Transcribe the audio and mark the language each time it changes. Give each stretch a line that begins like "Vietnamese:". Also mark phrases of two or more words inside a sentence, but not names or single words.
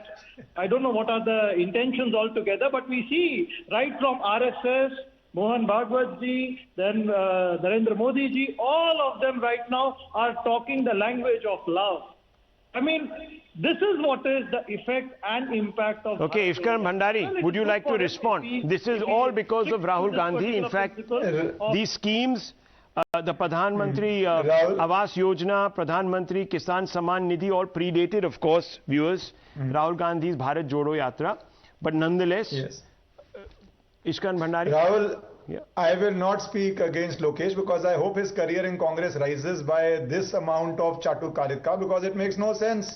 English: I don't know what are the intentions altogether, but we see right from RSS, Mohan Bhagwat ji, then Narendra Modi ji, all of them right now are talking the language of love. I mean, this is what is the effect and impact of... Okay, Ishkaran Bhandari, would you like to respond? This is all because of Rahul Gandhi. In fact, these schemes, the Pradhan Mantri Awas Yojana, Pradhan Mantri Kisan Samman Nidhi, all predated, of course, viewers, Rahul Gandhi's Bharat Jodo Yatra. But nonetheless, Ishkaran Bhandari. Rahul, I will not speak against Lokesh because I hope his career in Congress rises by this amount of Chatukarika, because it makes no sense.